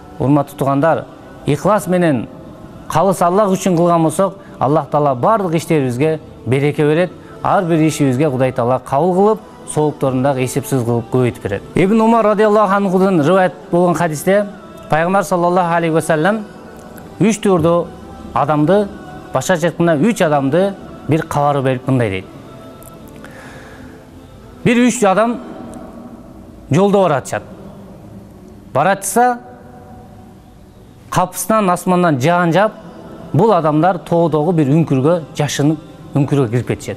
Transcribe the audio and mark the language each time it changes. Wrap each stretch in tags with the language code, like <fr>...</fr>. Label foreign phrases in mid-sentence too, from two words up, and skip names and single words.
<ky>Ошондуктан, урматтуу туугандар, ихлас менен калыс Аллах үчүн кылган болсок, Аллах Таала бардык иштерибизге береке берет. Ар бир ишибизге Кудай Таала кабыл кылып, соолуктарын дагы эсепсиз кылып көбөйтүп берет. Ибн Умар</ky> <ar>رضي الله عنه</ar> <ky>риваят болгон хадисте Пайгамбар</ky> <ar>صلى الله عليه وسلم</ar> <ky>3 түрдө адамды, башкача айтканда 3 адамды bir кабар берип мындай дейт. Bir 3 адам жолдо баратышат. Баратса капысынан асмандан жаан жаап, бул адамдар тоодогу бир үңкүргө жашынып, үңкүргө кирип кетишет.</ky>